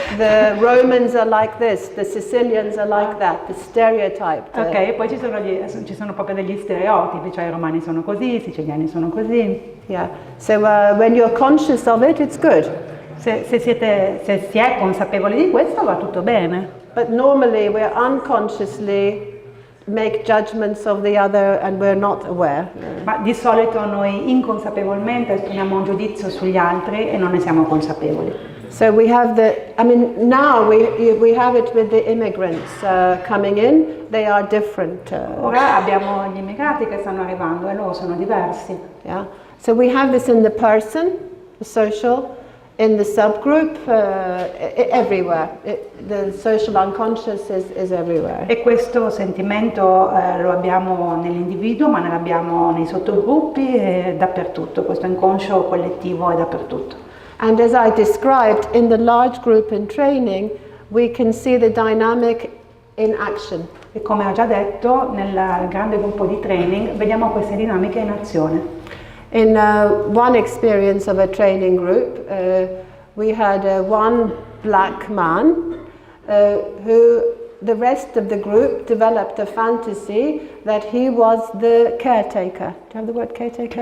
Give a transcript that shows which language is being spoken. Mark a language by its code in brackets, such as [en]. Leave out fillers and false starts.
[en] The Romans are like this, the Sicilians are like that, the stereotyped. [it] Ok, e poi ci sono proprio degli stereotipi, cioè i romani sono così, i siciliani sono così. [en] Yeah, so when you're conscious of it, it's good. [it] Se si è consapevoli di questo va tutto bene. [en] But normally we're unconsciously make judgments of the other and we're not aware. [it] Ma di solito noi inconsapevolmente esprimiamo un giudizio sugli altri e non ne siamo consapevoli. [en] So we have now we have it with the immigrants coming in, they are different. [it] Ora abbiamo gli immigrati che stanno arrivando e loro sono diversi. [en] Yeah. So we have this in the person, the social, in the subgroup, everywhere. The social unconscious is everywhere. [it] E questo sentimento lo abbiamo nell'individuo, ma ne abbiamo nei sottogruppi e dappertutto. Questo inconscio collettivo è dappertutto. [en] And as I described, in the large group in training, we can see the dynamic in action. [it] E come ho già detto, nel grande gruppo di training vediamo queste dinamiche in azione. [en] In one experience of a training group, we had one black man who the rest of the group developed a fantasy that he was the caretaker. Do you have the word caretaker?